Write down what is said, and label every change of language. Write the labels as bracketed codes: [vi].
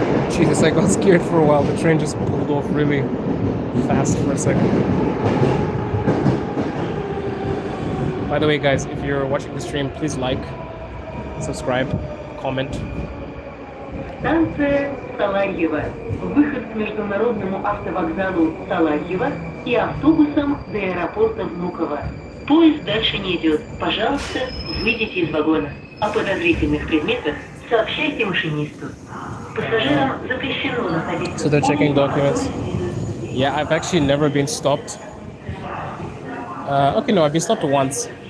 [en] Jesus, I got scared for a while. The train just pulled off really fast for a second. By the way, guys, if you're watching the stream, please like, subscribe, comment. [ru] Станция Саларьево. Выход к международному автовокзалу Саларьево и автобусом до аэропорта Внуково. Поезд дальше не идет. Пожалуйста, выйдите из вагона. О подозрительных предметах сообщайте машинисту. Пассажирам запрещено находиться. [en] So they're checking documents. Yeah, I've actually never been stopped. Okay, no, I've been stopped once.